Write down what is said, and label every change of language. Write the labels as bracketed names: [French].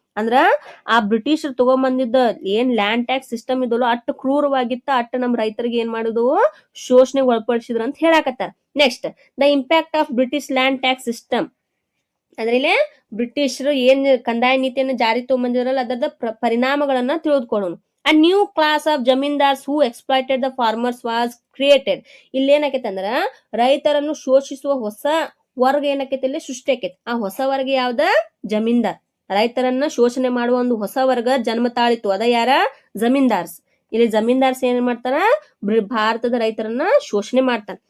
[Kannada] ಅಂದ್ರ ಆ ಬ್ರಿಟಿಷರು ತಗೊಂಬಂದಿದ್ದ ಏನ್ ಲ್ಯಾಂಡ್ ಟ್ಯಾಕ್ಸ್ ಸಿಸ್ಟಮ್ ಇದಲ್ಲ ಅಷ್ಟು ಕ್ರೂರವಾಗಿತ್ತ, ಅಟ್ಟು ನಮ್ ರೈತರಿಗೆ ಏನ್ ಮಾಡುದು ಶೋಷಣೆಗೆ ಒಳಪಡಿಸಿದ್ರು ಅಂತ ಹೇಳಾಕತ್ತಾರ. [English] Next the impact of British land tax system. [Kannada] ಅದ್ರಲ್ಲಿ ಬ್ರಿಟಿಷರು ಏನ್ ಕಂದಾಯ ನೀತಿಯನ್ನು ಜಾರಿ ತಗೊಂಬಂದಿರಲ್ಲ ಅದರದ ಪರಿಣಾಮಗಳನ್ನ ತಿಳಿದುಕೊಳ್ಳೋಣ. [English] A new class of zamindars who exploited the farmers was created. [Kannada] ಇಲ್ಲಿ ಏನಾಕೈತೆ ಅಂದ್ರ ರೈತರನ್ನು ಶೋಷಿಸುವ ಹೊಸ ವರ್ಗ ಏನಾಕೈತಿ ಇಲ್ಲಿ ಸೃಷ್ಟಿ ಆಕೈತಿ. ಆ ಹೊಸ ವರ್ಗ ಯಾವ್ದ? ಜಮೀನ್ದಾರ್. ರೈತರನ್ನ ಶೋಷಣೆ ಮಾಡುವ ಒಂದು ಹೊಸ ವರ್ಗ ಜನ್ಮ ತಾಳಿತು, ಅದ ಯಾರ? ಜಮೀನ್ದಾರ್ಸ್. ಇಲ್ಲಿ ಜಮೀನ್ದಾರ್ಸ್ ಏನ್ ಮಾಡ್ತಾರ? ಭಾರತದ ರೈತರನ್ನ ಶೋಷಣೆ ಮಾಡ್ತಾರ.